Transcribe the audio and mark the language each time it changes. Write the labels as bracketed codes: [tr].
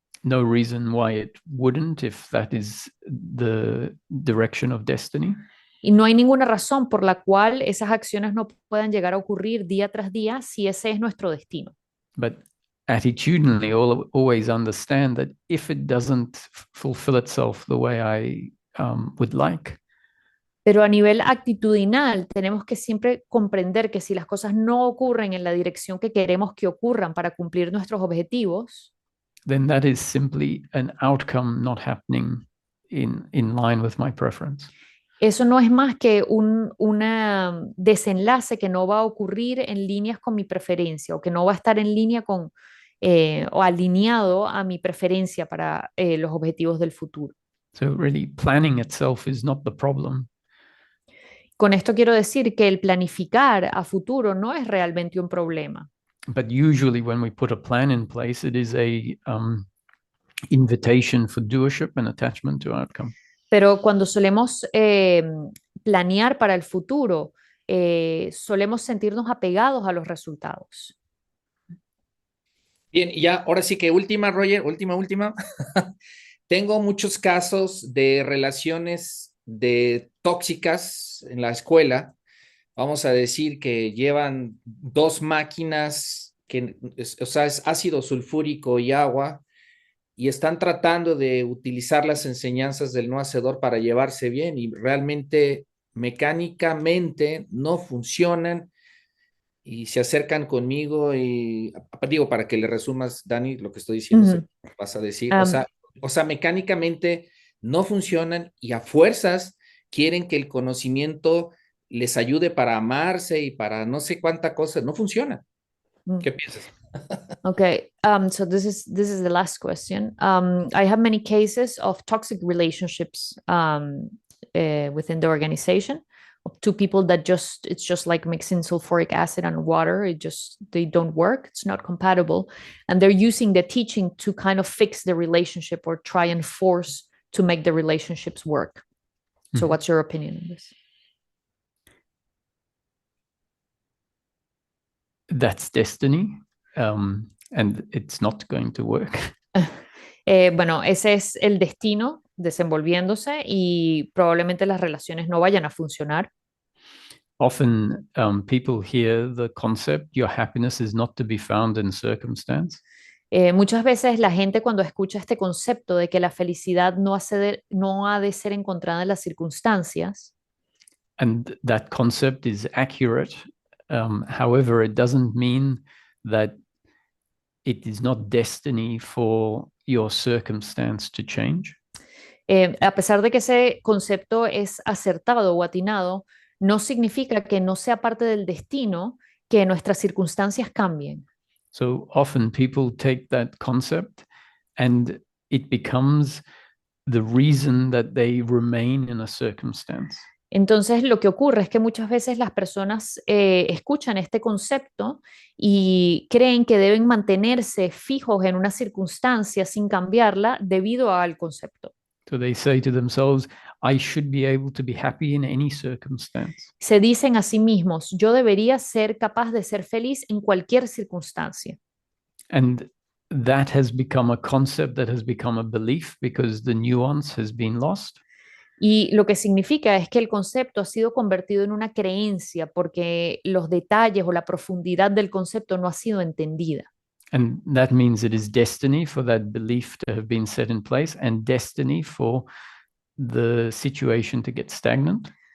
[en] No reason why it wouldn't if that is the direction of destiny. [es] Y no hay ninguna razón por la cual esas acciones no puedan llegar a ocurrir día tras día si ese es nuestro destino. [en] But attitudinally, always understand that if it doesn't fulfill itself the way I would like, [es] Pero a nivel actitudinal, tenemos que siempre comprender que si las cosas no ocurren en la dirección que queremos que ocurran para cumplir nuestros objetivos, [en] then that is simply an outcome not happening in line with my preference. [es] eso no es más que un desenlace que no va a ocurrir en líneas con mi preferencia o que no va a estar en línea con o alineado a mi preferencia para los objetivos del futuro. [en] So really, planning itself is not the problem. [es] Con esto quiero decir que el planificar a futuro no es realmente un problema. [en] But usually, when we put a plan in place, it is a invitation for doership and attachment to outcome. [es] Pero cuando solemos planear para el futuro, solemos sentirnos apegados a los resultados. Bien, y ya, ahora sí que última, Roger, última. Tengo muchos casos de relaciones tóxicas en la escuela. Vamos a decir que llevan 2 máquinas, o sea, es ácido sulfúrico y agua, y están tratando de utilizar las enseñanzas del no hacedor para llevarse bien, y realmente mecánicamente no funcionan, y se acercan conmigo y digo, para que le resumas, Dani, lo que estoy diciendo, vas a decir, o sea, mecánicamente no funcionan y a fuerzas quieren que el conocimiento les ayude para amarse y para no sé cuánta cosa, no funciona. ¿Qué piensas? [en] Okay, so this is the last question. I have many cases of toxic relationships within the organization of 2 people that it's just like mixing sulfuric acid and water. They don't work. It's not compatible, and they're using the teaching to kind of fix the relationship or try and force to make the relationships work. So, what's your opinion on this? That's destiny, and it's not going to work. [es] Bueno, ese es el destino desenvolviéndose y probablemente las relaciones no vayan a funcionar. [en] Often people hear the concept, your happiness is not to be found in circumstance. [es] Muchas veces la gente cuando escucha este concepto de que la felicidad no ha de ser encontrada en las circunstancias, [en] And that concept is accurate. However, it doesn't mean that it is not destiny for your circumstance to change. [es] A pesar de que ese concepto es acertado o atinado, no significa que no sea parte del destino que nuestras circunstancias cambien. [en] So often people take that concept and it becomes the reason that they remain in a circumstance. [es] Entonces, lo que ocurre es que muchas veces las personas escuchan este concepto y creen que deben mantenerse fijos en una circunstancia sin cambiarla debido al concepto. [en] So they say to themselves, I should be able to be happy in any circumstance. [es] Se dicen a sí mismos, yo debería ser capaz de ser feliz en cualquier circunstancia. [en] And that has become a concept that has become a belief because the nuance has been lost. [es] Y lo que significa es que el concepto ha sido convertido en una creencia porque los detalles o la profundidad del concepto no ha sido entendida. [en] And that means it is destiny for that belief to have been set in place and destiny for the situation to get stagnant.